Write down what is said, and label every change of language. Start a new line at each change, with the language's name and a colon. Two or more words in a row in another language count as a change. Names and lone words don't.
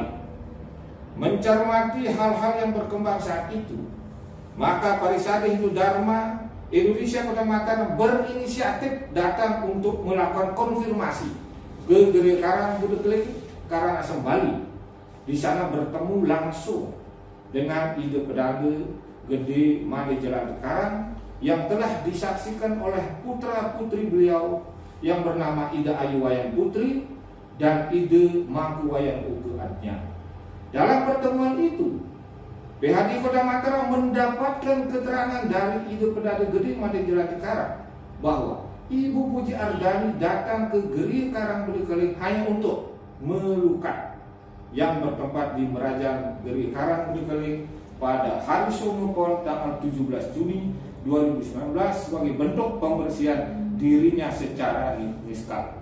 Indonesian: Mencermati hal-hal yang berkembang saat itu, maka Parisade Hindu Dharma Indonesia Kota Mataram berinisiatif datang untuk melakukan konfirmasi ke Geri Karang, Bude Keling, Karangasem, Bali. Di sana bertemu langsung dengan Ide Pedage Gede Made Jalan Karang yang telah disaksikan oleh putra-putri beliau yang bernama Ida Ayu Wayang Putri dan Ide Mangku Wayang Uge Adnya. Dalam pertemuan itu, PHD Kota Mataram mendapatkan keterangan dari Ide Pedage Gede Made Jalan Karang bahwa Ibu Puji Ardani datang ke Geri Karang Bude Keling hanya untuk melukat yang bertempat di Merajan Geri Karang Bude Keling pada hari Somopon tanggal 17 Juni 2019 sebagai bentuk pembersihan dirinya secara niskal.